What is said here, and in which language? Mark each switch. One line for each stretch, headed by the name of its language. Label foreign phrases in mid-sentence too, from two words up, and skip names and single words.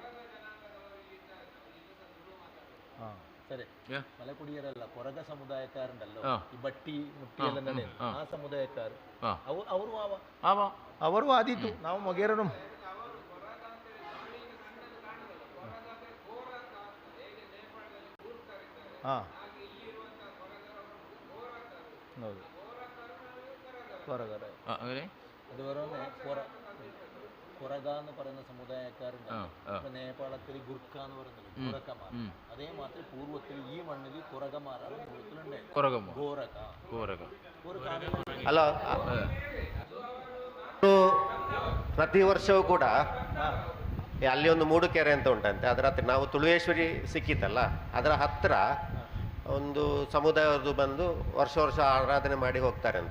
Kannada: ಸರಿ, ಮಲೆಕುಡಿಯರಲ್ಲ, ಕೊರಗ ಸಮುದಾಯಕಾರರಲ್ಲ, ಈ ಬಟ್ಟಿ ಮುಟ್ಟಿ ಎಲ್ಲ ನಡೆ ಆ ಸಮುದಾಯಕಾರ ಅವರು ಆದೀತು. ನಾವು ಮೊಗೇರನು ಹೌದು ಕೊರಗರ
Malayalam: കൊറഗ എന്ന് പറയുന്ന സമുദായക്കാരുണ്ട്. നേപ്പാളത്തിൽ ഗുർഖ എന്ന് പറയുന്നത് ഗോരക്കമാർ. അതേ മാത്രം പൂർവ്വത്തിൽ ഈ മണ്ണിൽ കൊറഗമാരാണ്
Kannada: ಅಲ್ಲ, ಪ್ರತಿ ವರ್ಷವೂ ಕೂಡ ಅಲ್ಲಿ ಒಂದು ಮೂಡುಕೆರೆ ಅಂತ ಉಂಟಂತೆ. ಅದರ ಹತ್ರ ನಾವು ತುಳುವೇಶ್ವರಿ ಸಿಕ್ಕಿತ್ತಲ್ಲ, ಅದರ ಹತ್ರ ಒಂದು ಸಮುದಾಯದ್ದು ಬಂದು ವರ್ಷ ವರ್ಷ ಆರಾಧನೆ ಮಾಡಿ ಹೋಗ್ತಾರಂತೆ.